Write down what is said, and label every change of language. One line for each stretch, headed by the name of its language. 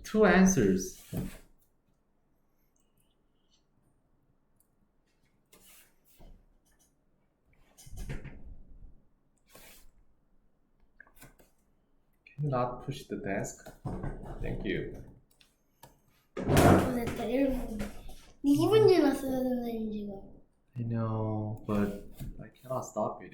English: 2 answers. Can you not push the desk? Thank you.
Korean: 됐다, 1분. 2분 지났어요, 선생님, 지금.
English: I know, but I cannot stop it.